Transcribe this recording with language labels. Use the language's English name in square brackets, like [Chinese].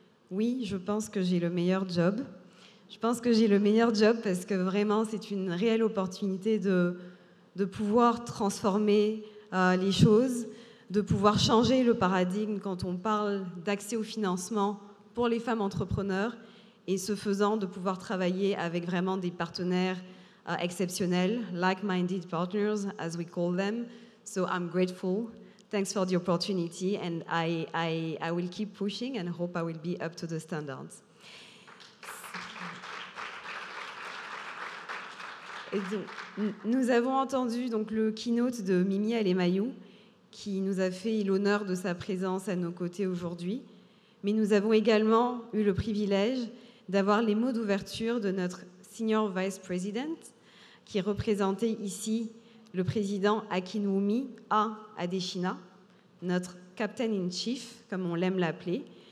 [French] Oui, je pense que j'ai le meilleur job. Je pense que j'ai le meilleur job parce que vraiment, c'est une réelle opportunité de pouvoir transformer les choses, de pouvoir changer le paradigme quand on parle d'accès au financement pour les femmes entrepreneurs et ce faisant, de pouvoir travailler avec vraiment des partenaires exceptionnels, [English] like-minded partners, as we call them. So I'm grateful. Thanks for the opportunity and I will keep pushing and hope I will be up to the standards. [French] Et donc, nous avons entendu donc, le keynote de Mimi Alemayou qui nous a fait l'honneur de sa présence à nos côtés aujourd'hui. Mais nous avons également eu le privilège d'avoir les mots d'ouverture de notre Senior Vice President qui représentait ici le président Akinwumi Adesina, notre Captain in Chief, comme on l'aime l'appeler.